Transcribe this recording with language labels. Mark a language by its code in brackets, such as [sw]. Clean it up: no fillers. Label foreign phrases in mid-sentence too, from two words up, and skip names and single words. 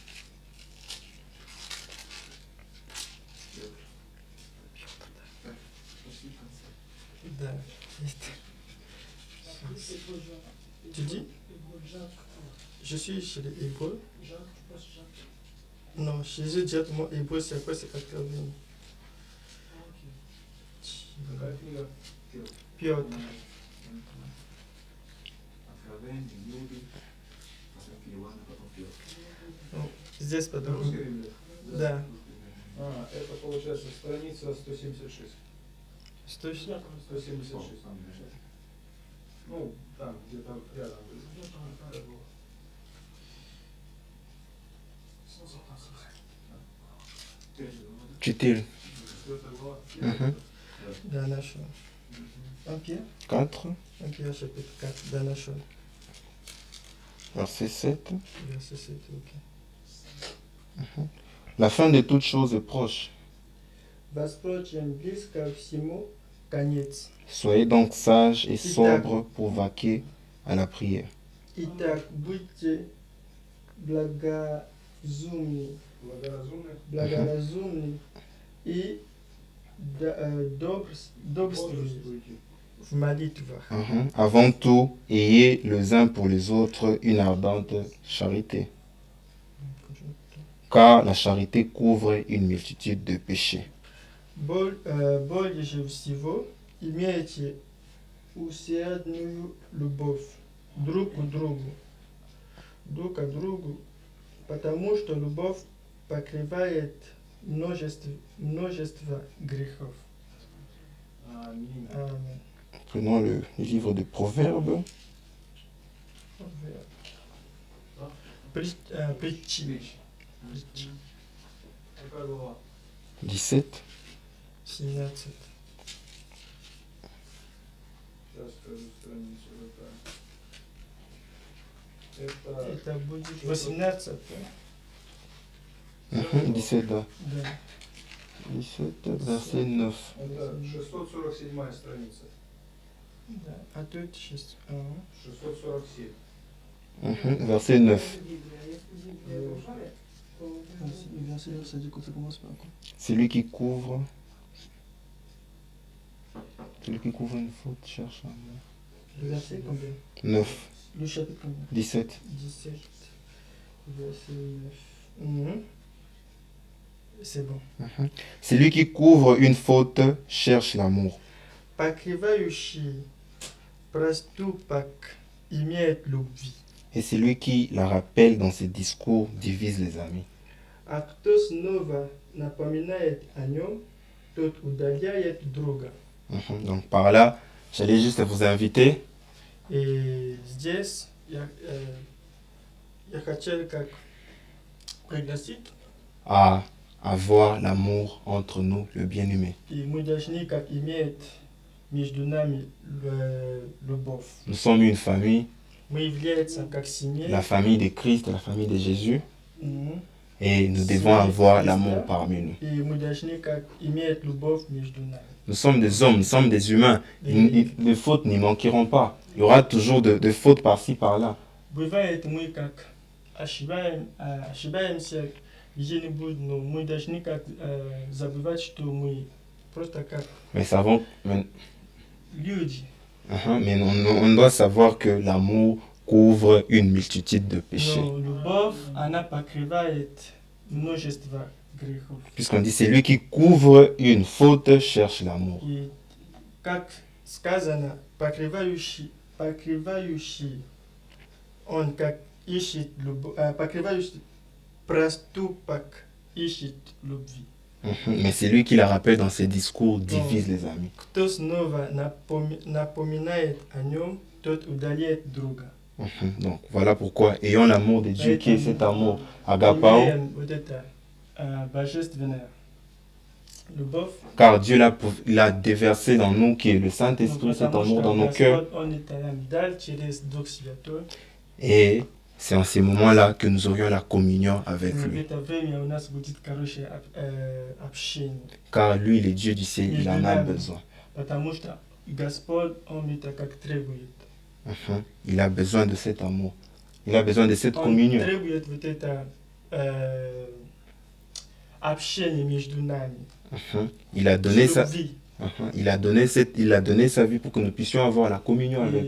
[ru] Да, есть. [fr] C'est quoi, Jacques? Tu dis? Jacques. Je suis chez les Hébreux. Jacques, tu passes Jacques. Non, chez eux directement Hébreux, c'est quoi? C'est 80. Ah, ok. [ru] Какая книга? Петр. Откровение, люди, потом Иоанна, потом Петр. Здесь Это потом. русская Библия? Да. А, это получается страница 176. Что еще? 176. Ну, там, где-то рядом. Где-то было. 176. Читали. 4 глава. Да, нашел. [fr] Un Pierre? 4, Un Pierre chapitre 4. [ru] Да, нашел. [fr] verset 7. Verset 7, ok. La fin de toute chose est proche. [ru] Впрочем, близко всему конец. [fr] Soyez donc sages et sobres pour vaquer à la prière. [ru] Итак, будьте благоразумны, благоразумны и добрствуйте в молитвах. [fr] Avant tout, ayez les uns pour les autres une ardente charité. Car la charité couvre une multitude de péchés. [ru] Более же всего имейте усердную любовь друг к другу, потому что любовь покрывает множество грехов. Аминь. [fr] Amen. Prenons le livre de Proverbes, [ru] Притчи. Какая глава? 17. 17. Сейчас скажу страницу. Это Это будет 18. 17, да. Да. [fr] 17, verset 9. [ru] Это 647 страница. Да. А тут сейчас... 647. [fr] Verset 9. Ça dit que ça commence par quoi? Celui qui couvre une faute cherche l'amour. Le verset combien? 9, Le chapitre combien? 17. 17, verset 9. C'est bon. Celui qui couvre une faute cherche l'amour. [ru] Покрывающий проступок имеет любви. [fr] Et celui qui la rappelle dans ses discours divise les amis. [ru] А кто снова напоминает о нем, тот удаляет друга. [fr] Donc par là, j'allais juste vous inviter [ru] И здесь я хотел как пригласить, [fr] à avoir l'amour entre nous, le bien-aimé. [ru] и мы должны как иметь между нами любовь. [fr] Nous sommes une famille, [ru] Мы являемся как семья. [fr] la famille de Christ, la famille de Jésus, Мгм. et nous devons avoir l'amour parmi nous. [ru] И мы должны как иметь любовь между нами. [fr] Nous sommes des hommes, nous sommes des humains. Les fautes n'y manqueront pas. Il y aura toujours de fautes par-ci, par-là. [ru] Бывает, мы как ошибаемся где-нибудь, но мы должны как забывать, что мы просто как [fr] Mais [ru] люди. [fr] mais on doit savoir que l'amour couvre une multitude de péchés. [ru] Но любовь, она покрывает множество грехов. [fr] Puisqu'on dit, c'est lui qui couvre une faute cherche l'amour. [ru] И как сказано, покрывающий, он как ищет любовь, покрывающий проступок ищет любви. [fr] Mais c'est lui qui la rappelle dans ses discours, divise les amis. [ru] Кто снова напоминает о нем, тот удаляет друга. [fr] Donc voilà pourquoi, ayons l'amour de Dieu qui est cet amour agapao, [ru] Имеем вот это божественное любовь. [fr] car Dieu l'a déversé dans nous, qui est le Saint-Esprit, cet [ru] Потому [fr] amour [ru] что [fr] dans nos cœurs. [ru] Господь, Он это нам дал через Дух Святой. [fr] Et c'est en ces moments-là que nous aurions la communion avec [ru] В [fr] lui. [ru] это время у нас будет хорошее общение. [fr] Car lui, le Dieu du ciel, il en a besoin. [ru] Потому что Господь, Он это как требует. [fr] Il a besoin de cet amour. Il a besoin de cette [ru] Он [fr] communion. [ru] требует вот это общение между нами. [fr] Il a donné sa, [ru] Любви. [fr] il a donné sa vie pour que nous puissions avoir la communion avec